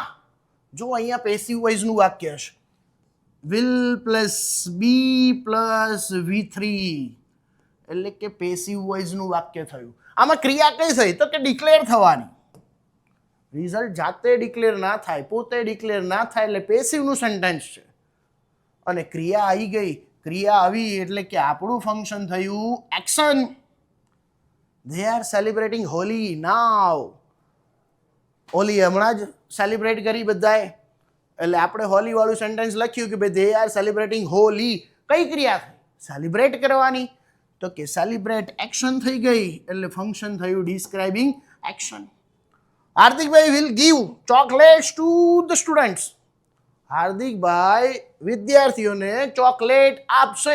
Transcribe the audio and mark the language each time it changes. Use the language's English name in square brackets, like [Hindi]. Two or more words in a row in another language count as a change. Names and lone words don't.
[Gujarati] જો અહીંયા [English] passive voiceનું [Gujarati] વાક્ય છે [English] will plus be plus V3 [Gujarati] એટલે કે [English] passive voiceનું [Gujarati] વાક્ય થયું. આમાં ક્રિયા કઈ થઈ તો કે ડિક્લેર થવાની. રિઝલ્ટ જાતે ડિક્લેર ના થાય, પોતે ડિક્લેર ના થાય એટલે પેસિવનું સેન્ટેન્સ છે. અને ક્રિયા આવી ગઈ, ક્રિયા આવી એટલે કે આપણું ફંક્શન થયું એક્શન. [English] They are celebrating Holi now. [Gujarati] હોલી હમણાં જ સેલિબ્રેટ કરી બધાએ એટલે આપણે હોલી વાળું સેન્ટેન્સ લખ્યું કે ભાઈ [English] they are celebrating [Gujarati] હોલી. કઈ ક્રિયા થઈ? સેલિબ્રેટ કરવાની. તો કે સેલિબ્રેટ એક્શન થઈ ગઈ એટલે ફંક્શન થયું [English] describing action. હાર્દિકભાઈ will give chocolates to the students. [Gujarati] હાર્દિકભાઈ વિદ્યાર્થીઓને ચોકલેટ આપશે.